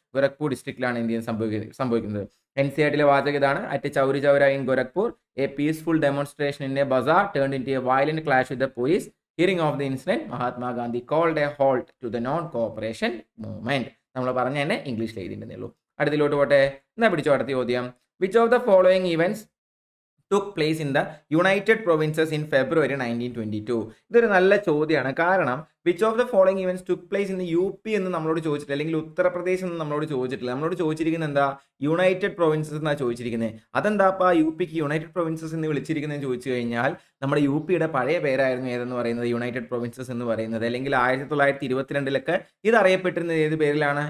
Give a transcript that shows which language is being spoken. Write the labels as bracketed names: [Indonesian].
[Malayalam] ഗോരഖ്പൂർ ഡിസ്ട്രിക്റ്റിലാണ് എന്ത് ചെയ്യുന്നത്? സംഭവിക്കുന്നത്. NCERTയിലെ വാചകം ഇതാണ്: [English] At Chauri Chaura in Gorakhpur A peaceful demonstration in A Bazar turned into A violent clash with the police. Hearing of the incident Mahatma Gandhi called A halt to the non cooperation movement. [Malayalam] നമ്മൾ പറഞ്ഞ തന്നെ ഇംഗ്ലീഷിൽ എഴുതിയിട്ടുണ്ടേ ഉള്ളൂ. അടുത്തിലോട്ട് പോട്ടെ. എന്നാ പിടിച്ചോ അടുത്ത ചോദ്യം. [English] Which of the following events took place in the United Provinces in February 1922? [Malayalam] ഇതൊരു നല്ല ചോദ്യമാണ്. കാരണം [English] which of the following events took place in U P [Malayalam] എന്ന് നമ്മളോട് ചോദിച്ചിട്ടില്ല, അല്ലെങ്കിൽ ഉത്തർപ്രദേശ് എന്ന് നമ്മളോട് ചോദിച്ചിട്ടില്ല. നമ്മളോട് ചോദിച്ചിരിക്കുന്നത് എന്താ? യുണൈറ്റഡ് പ്രൊവിൻസസ് എന്നാണ് ചോദിച്ചിരിക്കുന്നത്. അതെന്താ അപ്പോൾ യു പിക്ക് യുണൈറ്റഡ് പ്രൊവിൻസസ് എന്ന് വിളിച്ചിരിക്കുന്നതെന്ന് ചോദിച്ചു കഴിഞ്ഞാൽ, നമ്മുടെ യു പിയുടെ പഴയ പേരായിരുന്നു ഏതെന്ന് പറയുന്നത്? യുണൈറ്റഡ് പ്രൊവിൻസസ് എന്ന് പറയുന്നത്. അല്ലെങ്കിൽ 1922 ഇത് അറിയപ്പെട്ടിരുന്നത് ഏത് പേരിലാണ്?